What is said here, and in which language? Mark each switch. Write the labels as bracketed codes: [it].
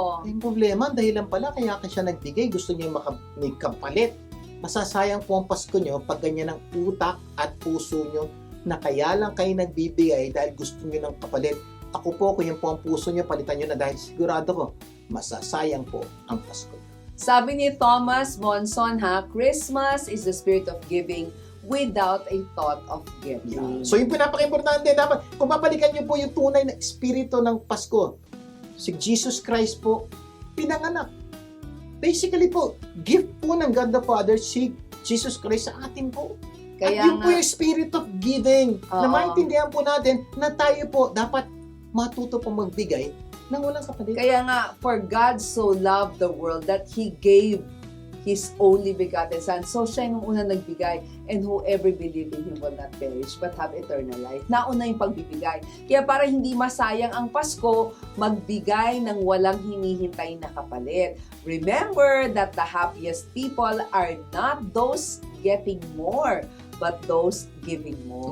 [tl] Yung problema, dahilan pala, kaya siya nagbigay, gusto niya may kapalit. Masasayang po ang Pasko nyo pag ganyan ang utak at puso nyo na kaya lang kayo nagbibigay dahil gusto nyo ng kapalit. Ako po, kung yan po ang puso nyo, palitan nyo na dahil sigurado ko, masasayang po ang Pasko. Sabi ni [en] Thomas Monson, Christmas is the spirit of giving without a thought of getting. [tl] Yeah. So yung pinapaka-importante, dapat, kung papalikan nyo po yung tunay na espiritu ng Pasko, si Jesus Christ po, pinanganak. Basically po, gift po ng God the Father, si Jesus Christ sa atin po. At yun po yung spirit of giving. Na maintindihan po natin na tayo po dapat matuto po magbigay ng walang kapalit. Kaya nga, [en] for God so loved the world that He gave His only begotten Son. So [tl] siya yung una nagbigay, [en] and whoever believe in Him will not perish but have eternal life. [tl] Nauna yung pagbibigay. Kaya para hindi masayang ang Pasko, magbigay ng walang hinihintay na kapalit. [en] Remember that the happiest people are not those getting more, but those giving more.